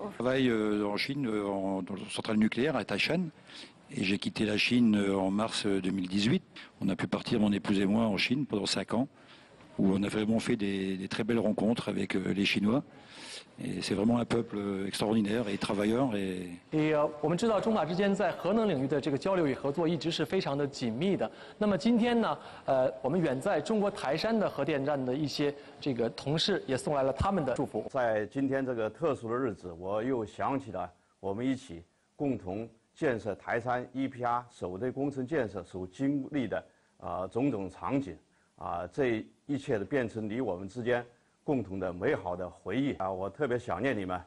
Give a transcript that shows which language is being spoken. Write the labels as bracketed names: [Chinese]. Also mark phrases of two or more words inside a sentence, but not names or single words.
[French] Je travaille en Chine, dans une centrale nucléaire à Taishan. Et j'ai quitté la Chine en mars 2018. On a pu partir, mon épouse et moi, en Chine pendant 5 ans, où on a vraiment fait des très belles rencontres avec les Chinois. Et c'est vraiment un peuple extraordinaire et travailleur. Et [Chinese] 我们知道中法之间在核能领域的这个交流与合作一直是非常的紧密的。那么今天呢，我们远在中国台山的核电站的一些这个同事也送来了他们的祝福。在今天这个特殊的日子，我又想起了我们一起共同 建设台山 EPR 首队工程建设所经历的种种场景这一切的变成离我们之间共同的美好的回忆我特别想念你们。